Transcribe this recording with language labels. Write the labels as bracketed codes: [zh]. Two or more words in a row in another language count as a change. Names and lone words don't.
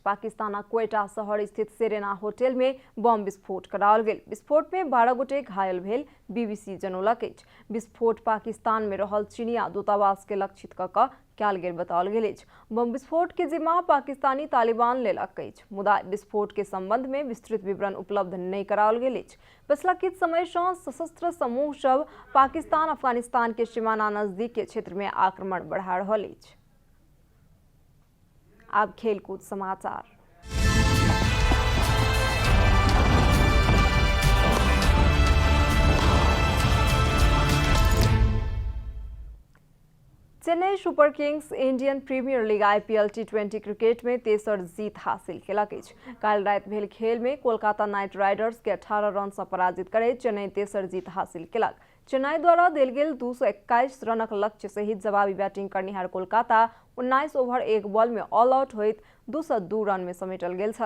[mai] पाकिस्तानक क्वेटा शहर स्थित सेरेना होटल में बम विस्फोट कराओल गेल। विस्फोट में 12 गोटे घायल भेल, बीबीसी जनौलक अछि। विस्फोट पाकिस्तान में रहल चीनिया दूतावास के लक्षित कऽ कयल गेल बताओल गेल अछि। बम विस्फोट के जिम्मा पाकिस्तानी तालिबान लेलक अछि, मुदा विस्फोट के संबंध में विस्तृत विवरण उपलब्ध नहीं कराओल गेल अछि। पिछला किछु समय सँ सशस्त्र समूह सब पाकिस्तान अफगानिस्तान के सीमाना नजदीक के क्षेत्र में आक्रमण बढ़ा रहल अछि। आब खेलकूद समाचार। चेन्नई सुपर किंग्स इंडियन प्रीमियर लीग IPL T20 क्रिकेट में तेसर जीत हासिल केलक अछि। काल्हि राति भेल खेल में कोलकाता नाइट राइडर्स के 18 रन सँ पराजित करैत चेन्नई तेसर जीत हासिल केलक। चेन्नई द्वारा देल गेल 221 रनक लक्ष्य सहित जवाबी बैटिंग करनिहार कोलकाता 19 ओवर 1 बॉल में [en] all out [mai] होइत 202 रन में समेटल गेल छल।